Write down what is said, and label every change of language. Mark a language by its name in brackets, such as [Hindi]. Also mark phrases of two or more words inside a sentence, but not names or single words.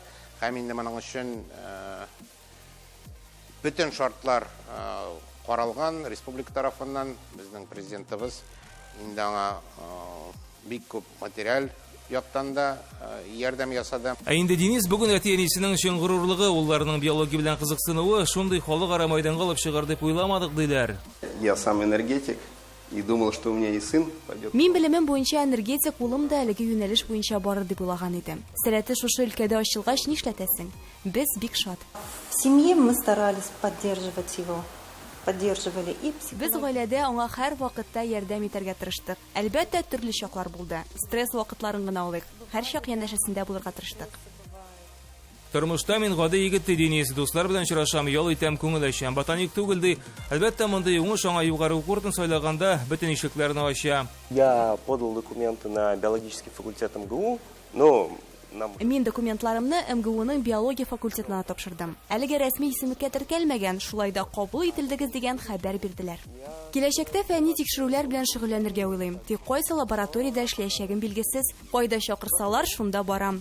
[Tatar] Һәм инде моның өчен бүтән шартлар каралган республика тарафыннан. Безнең президентыбыз инде аңа бик күп материал яктан да ярдәм ясады. Инде Денис бүген әти-әнисенең өчен горурлыгы, улларының биология белән кызыксынуы шундый халыкара мәйданга алып чыгар дип уйламадык диләр. [Russian] Я сам энергетик и думал, что у меня и сын пойдет. [Tatar] Мин белемем буенча энергетик, улым да әлеге юнәлеш буенча барыр дип уйлаган идем. Сәләте шушы өлкәдә ачылгач нишләтәсең? Без бик шат. [Russian] В семье мы старались поддерживать его. Поддерживали и [Tatar] Без гаиләдә аңа һәр вакытта ярдәм итәргә тырыштык. Әлбәттә, төрле чаклар булды. Стресс вакытларын гына алыйк. Һәр чак янәшәсендә булырга тырыштык. Тормышта мин гади егет Денис, дуслар белән очрашам, ял итәм, күңел ачам. Ботаник түгел ди. Әлбәттә, монда уңыш аңа югары укуртын сайлаганда бөтен ишекләрне ача. [Russian] Я подал документы на биологический факультет МГУ, но [Tatar] Мин документларымны МГУның биология факультетына тапшырдым. Әлегә рәсми исемлеккә теркәлмәгән, шулай да кабул ителдегез дигән хәбәр бирделәр. Киләчәктә фәнни тикшерүләр белән шөгыльләнергә уйлыйм. Тик кайсы лабораториядә эшләячәгем билгесез. Кайда чакырсалар, шунда барам.